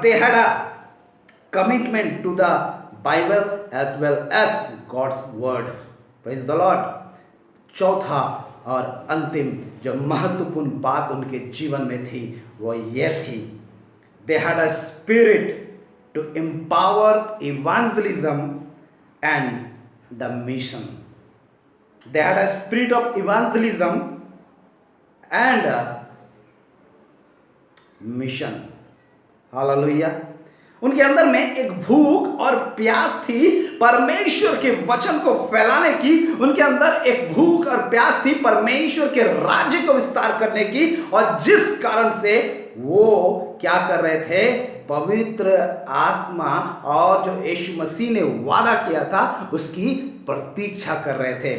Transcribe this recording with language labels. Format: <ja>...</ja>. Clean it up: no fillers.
<en>They had a commitment to the Bible as well as God's word. Praise the Lord.</en> <hi>चौथा और अंतिम जो महत्वपूर्ण बात उनके जीवन में थी वो ये थी,</hi> <en>they had a spirit to empower evangelism and the mission. They had a spirit of evangelism and a mission. Hallelujah.</en> <hi>उनके अंदर में एक भूख और प्यास थी परमेश्वर के वचन को फैलाने की। उनके अंदर एक भूख और प्यास थी परमेश्वर के राज्य को विस्तार करने की, और जिस कारण से वो क्या कर रहे थे, पवित्र आत्मा और जो यीशु मसीह ने वादा किया था उसकी प्रतीक्षा कर रहे थे।</hi>